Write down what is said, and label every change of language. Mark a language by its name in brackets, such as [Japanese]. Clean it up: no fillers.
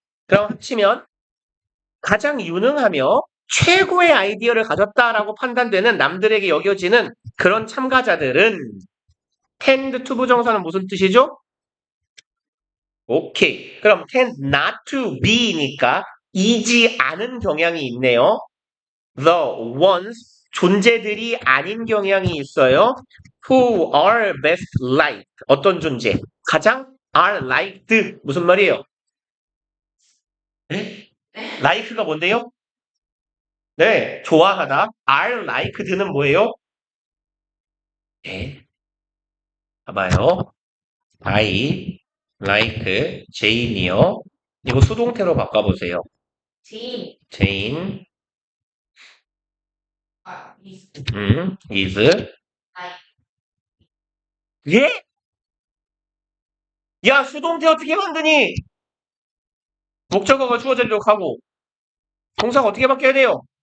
[Korean] 그럼 합치면 가장 유능하며 최고의 아이디어를 가졌다라고 판단되는 남들에게 여겨지는 그런 참가자들은 [English] tend to [Korean] 부정사는 무슨 뜻이죠? 오케이. 그럼 [English] tend not to be [Korean] 니까 이지 않은 경향이 있네요. [English] The ones [Korean] 존재들이 아닌 경향이 있어요. [English] Who are best liked [Korean] 어떤 존재? 가장 [English] are liked [Korean] 무슨 말이에요? 네? like가 뭔데요? 네, 좋아하다. [English] are liked [Korean] 는 뭐예요? 네, 봐봐요. [English] I like Jane이요. [Korean] 이거 수동태로 바꿔보세요. 지. [English] Jane is. is I. [Korean] 예? 야, 수동태 어떻게 만드니? 목적어가 주어지도록 하고 동사가 어떻게 바뀌어야 돼요?